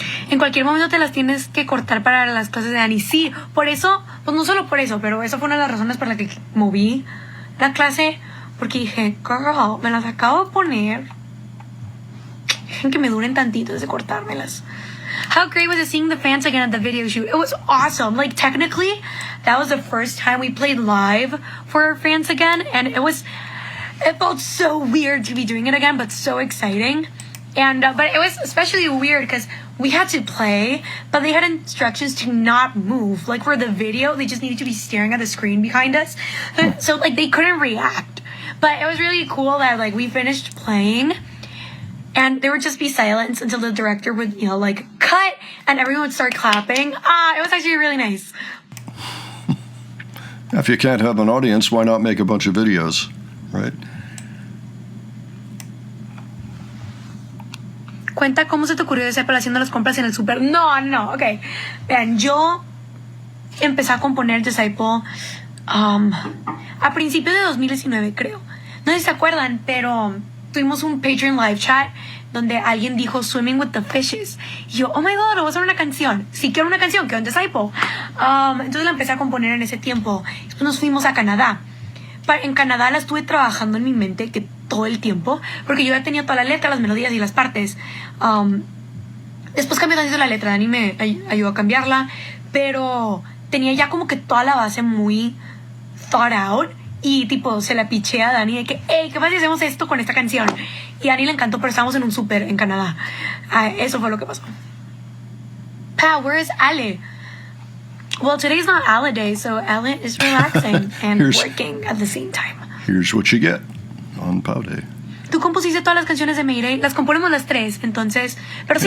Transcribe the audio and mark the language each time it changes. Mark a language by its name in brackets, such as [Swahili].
[Spanish] En cualquier momento te las tienes que cortar para las clases de Dani. Sí, por eso, pues no solo por eso, pero eso fue una de las razones por las que moví la clase. Porque dije, girl, me las acabo de poner. Dejen que me duren tantito desde cortármelas. [English] How great was it seeing the fans again at the video shoot? It was awesome. Like, technically, that was the first time we played live for our fans again. And it felt so weird to be doing it again, but so exciting. And but it was especially weird because we had to play, but they had instructions to not move. Like for the video, they just needed to be staring at the screen behind us. So like they couldn't react. But it was really cool that like we finished playing and there would just be silence until the director would, you know, like cut and everyone would start clapping. It was actually really nice. If you can't have an audience, why not make a bunch of videos, right? [Spanish] Cuenta cómo se te ocurrió Disciple haciendo las compras en el súper. No, ok. Vean, yo empecé a componer Disciple a principios de 2019, creo. No sé si se acuerdan, pero tuvimos un Patreon live chat donde alguien dijo Swimming with the Fishes. Y yo, [English] oh my god, [Spanish] voy a hacer una canción. Sí, quiero una canción, quiero un Disciple. Entonces la empecé a componer en ese tiempo. Después nos fuimos a Canadá. En Canadá la estuve trabajando en mi mente que todo el tiempo, porque yo ya tenía toda la letra, las melodías y las partes. Después cambié tantito la letra, Dani me ayudó a cambiarla, pero tenía ya como que toda la base muy [English] thought out [Spanish] y tipo se la piché a Dani de que, hey, ¿qué pasa si hacemos esto con esta canción? Y a Dani le encantó, pero estábamos en un súper en Canadá. Eso fue lo que pasó. [English] Where is Ale? Well, today's not Ale day, so Ale is relaxing and working at the same time. Here's what you get on Pow Day. [Spanish] Tú compusiste todas las canciones de Mayday, las componemos las tres, entonces, pero sí,